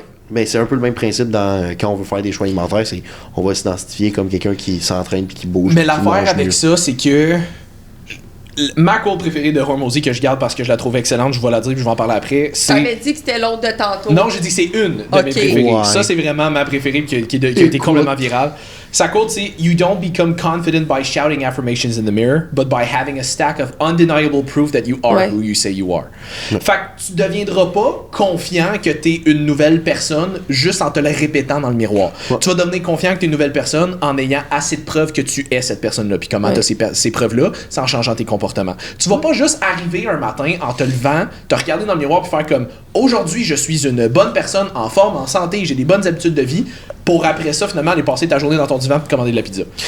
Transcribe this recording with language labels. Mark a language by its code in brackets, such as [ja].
[fr] Ben, c'est un peu le même principe quand on veut faire des choix alimentaires, c'est on va s'identifier comme quelqu'un qui s'entraîne puis qui bouge. Mais l'affaire avec ça, c'est que ma quote préférée de Hormozy que je garde parce que je la trouve excellente, je vais la dire puis je vais en parler après. Tu avais dit que c'était l'autre de tantôt. Non, j'ai dit que c'est une de mes préférées. Ouais. Ça, c'est vraiment ma préférée qui a été complètement virale. Sa quote, c'est [en] You don't become confident by shouting affirmations in the mirror, but by having a stack of undeniable proof that you are who you say you are. [fr] Fait que tu deviendras pas confiant que t'es une nouvelle personne juste en te le répétant dans le miroir. Tu vas devenir confiant que t'es une nouvelle personne en ayant assez de preuves que tu es cette personne-là. Puis comment t'as ces preuves-là, c'est en changeant tes comportements. Tu vas pas juste arriver un matin en te levant, te regarder dans le miroir puis faire comme aujourd'hui, je suis une bonne personne en forme, en santé, j'ai des bonnes habitudes de vie, pour après ça, finalement, aller passer ta journée dans ton divan et commander de la pizza.